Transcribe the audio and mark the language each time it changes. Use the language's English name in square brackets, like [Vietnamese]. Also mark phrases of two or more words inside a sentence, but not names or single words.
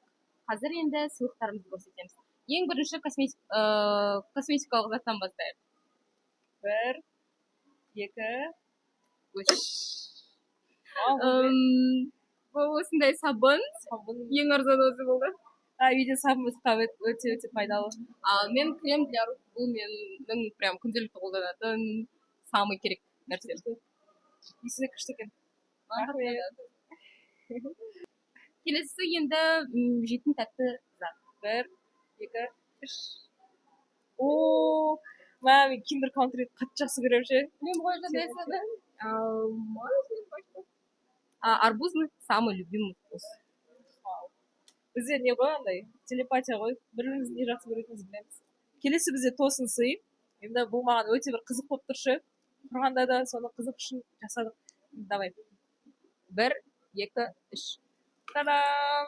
[Kazakh] Қазір енді сыйлықтарымызды көрсетеміз. Ең бірінші косметикалық заттан бастайық. 1, 2, 3. Бұл осындай сабын. Ең арзан өзі болды. Үйде сабын өте пайдалы. Мен [Russian] крем для рук, [Kazakh] бұл менің прям күнделікті қолданатын самый керек нәрсе. Иісі де күшті екен. Келесі енді жейтін тәтті зат. 1, 2, 3. О, мен киндер каунтерді қатты жақсы көремін ше. Мен ғой жадайсады. [Russian] Арбузный самый любимый вкус. [Kazakh] Бізде не ғой андай телепатия ғой, бірімізді не жақсы көретінімізді білеміз. Келесі бізде тосын сый. Енді бұл маған өте бір қызық болып тұршы. Тұрғанда да соны қызық үшін жасадық. [Russian] Давай. 1, 2, 3. Та-дам!